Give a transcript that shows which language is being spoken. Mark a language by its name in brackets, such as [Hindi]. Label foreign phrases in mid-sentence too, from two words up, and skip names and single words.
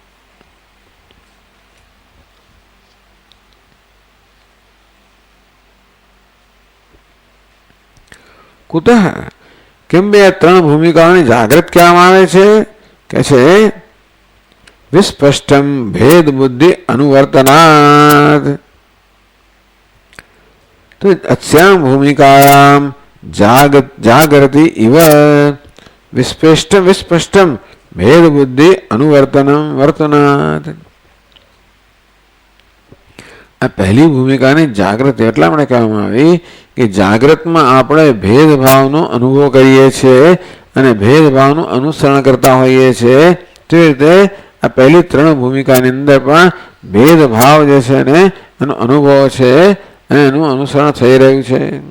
[Gujarati] કુતઃ કેમ બે ત્રણ ભૂમિકાઓની જાગ્રત કહેવામાં આવે છે કે છે [Sanskrit] વિસ્પષ્ટમ ભેદ બુદ્ધિ અનુવર્તનાદ. તો अस्यां भूमिकायां जागृति इव विस्पष्टम भेद बुद्धि अनुवर्तनम वर्तनात्. [Gujarati] આ પહેલી ભૂમિકાને જાગૃત એટલા માટે કહેવામાં આવી કે જાગૃતમાં આપણે ભેદભાવનો અનુભવ કરીએ છીએ અને ભેદભાવનું અનુસરણ કરતા હોઈએ છીએ. તે રીતે આ પહેલી ત્રણ ભૂમિકાની અંદર પણ ભેદભાવ જે છે ને એનો અનુભવ છે અને એનું અનુસરણ થઈ રહ્યું છે.